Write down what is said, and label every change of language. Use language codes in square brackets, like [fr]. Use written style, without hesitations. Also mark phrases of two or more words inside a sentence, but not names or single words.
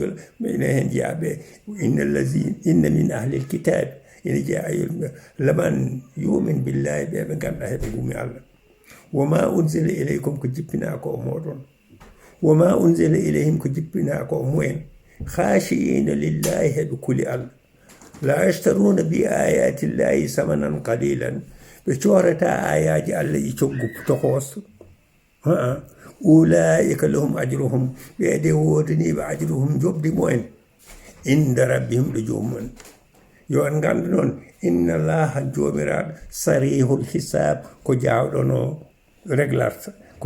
[ff] juula ɓe ine hen jeeyaɓe [ar] إن من أهل الكتاب [ff] ina jeeya ayolɓe [ar] لمن يؤمن بالله [ff] ɓe ganduɗa heɓe gumi Allah [ar] وما أنزل إليكم [ff] ko jippina ko o moɗon [ar] وما أنزل إليهم [ff] ko jippina ko o mumen [ar] خاشعين لله [ff] heɓe kuli Allah [ar] لا يشترون بآيات الله ثمنا قليلا [ff] ɓe corata ayaji Allah i coggu tokoso [ar] أولئك لهم أجرهم [ff] ɓeede wodaniɓe ajruhum jobdi mumen [ar] عند ربهم [ff] ɗo jomumen yo en gandu noon [ar] إن الله [ff] jomiraɗo [ar] سريع الحساب [ff] ko jawɗono réglarta ko